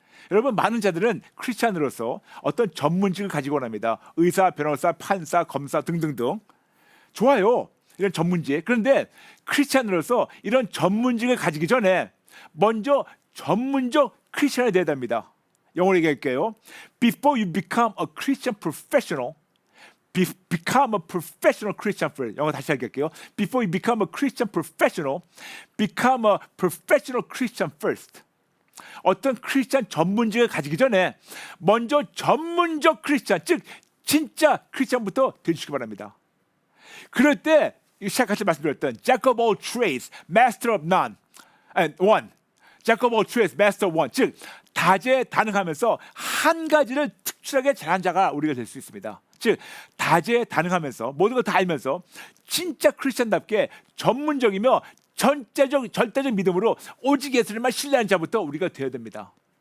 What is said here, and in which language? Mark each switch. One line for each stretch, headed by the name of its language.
Korean: 여러분, 많은 자들은 크리스천으로서 어떤 전문직을 가지고 원합니다. 의사, 변호사, 판사, 검사 등등등. 좋아요, 이런 전문직. 그런데 크리스천으로서 이런 전문직을 가지기 전에 먼저 전문적 크리스천이 되어야 됩니다. 영어로 얘기할게요.
English: Before you become a Christian professional, become a professional Christian first.
Korean: 영어 다시 할게요.
English: Before you become a Christian professional, become a professional Christian first.
Korean: 어떤 크리스천 전문직을 가지기 전에 먼저 전문적 크리스천, 즉 진짜 크리스천부터 되시기 바랍니다. 그럴 때 시작할 때 말씀드렸던
English: Jack of all trades, master of none, and one. Jack of all trades, master of one.
Korean: 즉 다재다능하면서 한 가지를 특출하게 잘한 자가 우리가 될 수 있습니다. 즉 다재다능하면서 모든 걸 다 알면서 진짜 크리스천답게 전문적이며 절대적 믿음으로 오직 예수님만 신뢰하는 자부터 우리가 되어야 됩니다.